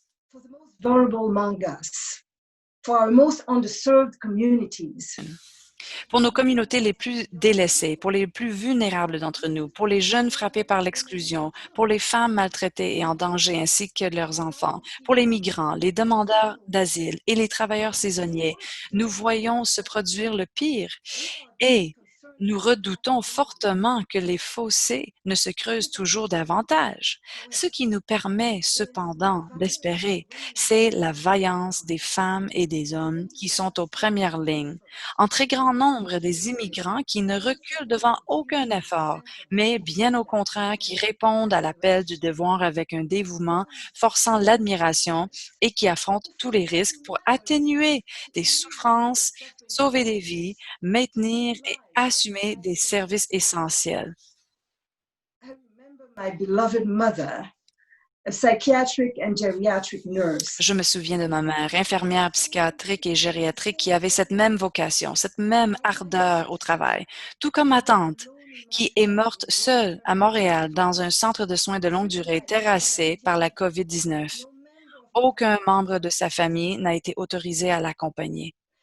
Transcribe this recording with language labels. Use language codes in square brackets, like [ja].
[en] For the most vulnerable among us, for our most underserved communities, [fr] Pour nos communautés les plus délaissées, pour les plus vulnérables d'entre nous, pour les jeunes frappés par l'exclusion, pour les femmes maltraitées et en danger ainsi que leurs enfants, pour les migrants, les demandeurs d'asile et les travailleurs saisonniers, nous voyons se produire le pire et nous redoutons fortement que les fossés ne se creusent toujours davantage. Ce qui nous permet cependant d'espérer, c'est la vaillance des femmes et des hommes qui sont aux premières lignes. En très grand nombre des immigrants qui ne reculent devant aucun effort, mais bien au contraire qui répondent à l'appel du devoir avec un dévouement forçant l'admiration et qui affrontent tous les risques pour atténuer des souffrances, sauver des vies, maintenir et assumer des services essentiels. [en] I remember my beloved mother, a psychiatric and geriatric nurse. [fr] Je me souviens de ma mère, infirmière psychiatrique et gériatrique, qui avait cette même vocation, cette même ardeur au travail, tout comme ma tante, qui est morte seule à Montréal dans un centre de soins de longue durée terrassé par la COVID-19. Aucun membre de sa famille n'a été autorisé à l'accompagner.